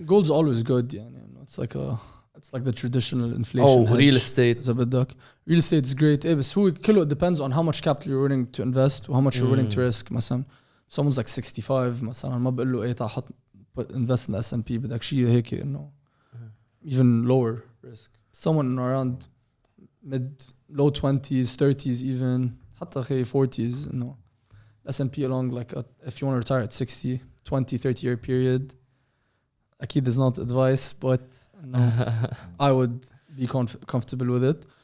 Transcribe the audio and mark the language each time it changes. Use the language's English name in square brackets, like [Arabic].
[English] Gold's always good يعني it's like the traditional inflation hedge. Real estate [Arabic] إذا بدك [English] real estate is great. بس هو كله depends on how much capital you're willing to invest و how much you're willing to risk. [Arabic] مثلا someone's like 65 مثلا ما بقول له ايه تعال حط [English] invest in the S&P [Arabic] بدك شيء هيك انه [English] even lower risk. Someone around low 20s 30s even [Arabic] حتى خي [English] 40s انه S&P along like if you want to retire at 60 20-30 year period أكيد is not advice but no, I would be comfortable with it.